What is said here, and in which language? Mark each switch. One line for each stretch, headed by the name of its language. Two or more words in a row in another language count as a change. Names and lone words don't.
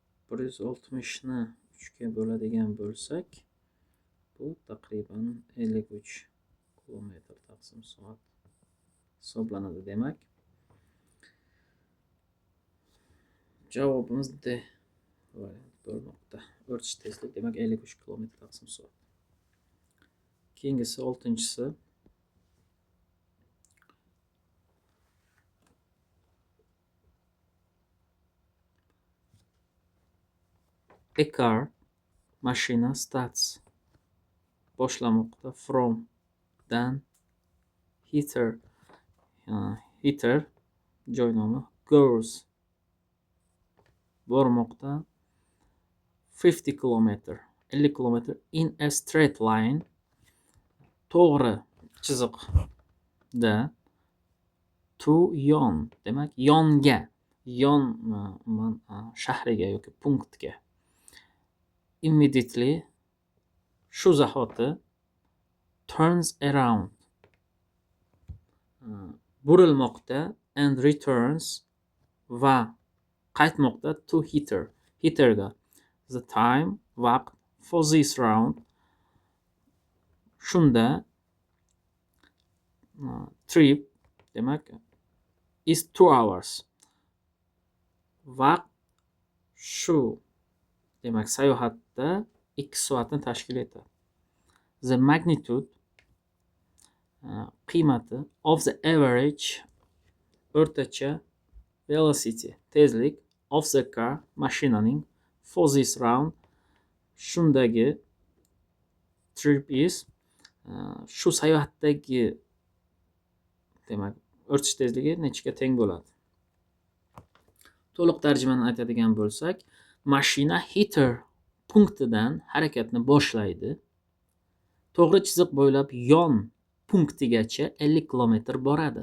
Uzbek: 160 ni 3 ga bo'ladigan bo'lsak, bu taqriban 53 kilometr taqsim soat hisoblanadi. Demak, javobimiz D variant bo'lmoqda. O'rtish tezlik demak 53 kilometr taqsim soat. Keyingisi 6-si.
English: A car,
Uzbek: mashina starts boshlamoqda from dan heater heater joy nomi goes bormoqda 50 kilometr 50 kilometr
English: in a straight line
Uzbek: to'g'ri chiziqda to yon demak yonga yon shahriga yoki punktga immediately shu zahoti
English: turns around
Uzbek: burilmoqda
English: and returns
Uzbek: va qaytmoqda to heaterga
English: the time
Uzbek: vaqt
English: for this round
Uzbek: shunda trip demak
English: is 2 hours
Uzbek: vaqt shu demak sayohatda 2 soatni tashkil etadi.
English: The magnitude qiymati of the average o'rtacha velocity tezlik of the car mashinaning for this round shundagi trip is
Uzbek: shu sayohatdagi demak o'rtish tezligi nechaga teng bo'ladi? To'liq tarjimani aytadigan bo'lsak, mashina heater punktidan harakatni boshlaydi. To'g'ri chiziq bo'ylab yon punktigacha 50 kilometr boradi.